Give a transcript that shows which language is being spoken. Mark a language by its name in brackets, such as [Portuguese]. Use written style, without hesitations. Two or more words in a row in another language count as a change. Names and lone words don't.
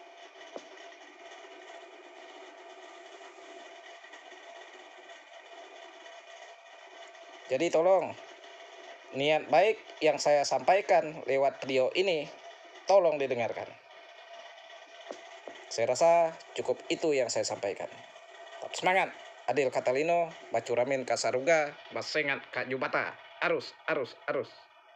[Indonesian] Jadi tolong, niat baik yang saya sampaikan lewat video ini, tolong didengarkan. Saya rasa cukup itu yang saya sampaikan. Tetap semangat. [Kendayan] Adil Catalino, Bacuramin Kasaruga, Basengat Kak Jubata. Arus, arus, arus.